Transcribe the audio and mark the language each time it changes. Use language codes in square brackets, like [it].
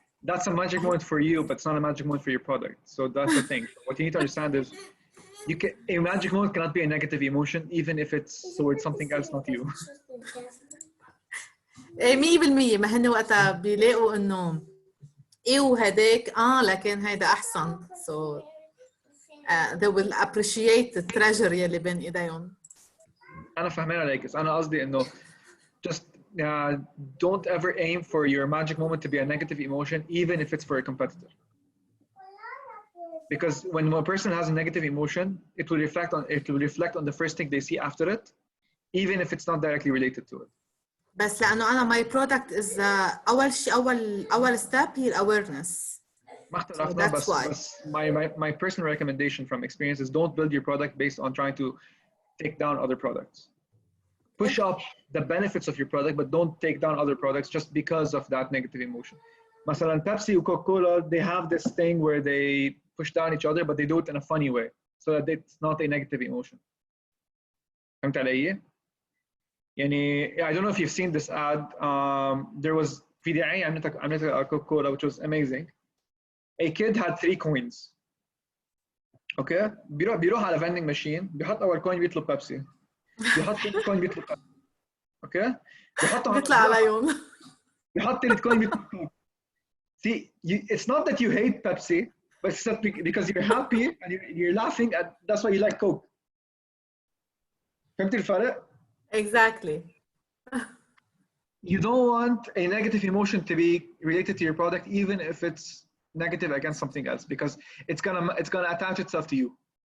[en] That's a magic moment for you, but it's not a magic moment for your product. So that's the thing. What you need to understand is a magic moment cannot be a negative emotion, even if it's towards something else, not you. 100%. [ar] ما هن وقتها بيلاقوا انه ايوه هداك لكن هيدا احسن. [en] So they will appreciate the treasure [ar] يلي بين ايديهم. أنا فهمان عليك، بس أنا قصدي إنه [en] just don't ever aim for your magic moment to be a negative emotion, even if it's for a competitor. Because when a person has a negative emotion, it will reflect on the first thing they see after it, even if it's not directly related to it. [ar] بس لأنه أنا [en] my product is [ar] أول شيء أول step هي awareness. ما اختلفنا، بس [en] my personal recommendation from experience is don't build your product based on trying to take down other products. Push up the benefits of your product, but don't take down other products just because of that negative emotion. مثلا Pepsi and Coca-Cola, they have this thing where they push down each other, but they do it in a funny way, so that it's not a negative emotion. [ar] فهمت علي؟ يعني [en] I don't know if you've seen this ad. There was [ar] في دعاية عملتها [en] Coca-Cola, which was amazing. A kid had 3 coins. [ar] Okay, بيروح على vending machine، بيحط أول coin بيطلب بيبسي، بيحط ثاني coin بيطلب بيبسي. Okay، بيطلع عليهم، بيحط ثالث coin بيطلب كوك. [en] See, it's not that you hate Pepsi, but it's that because you're happy and you're laughing at that's why you like Coke. [ar] فهمتي الفرق؟ [en] Exactly. You don't want a negative emotion to be related to your product, even if it's negative against something else, because it's gonna attach itself to you.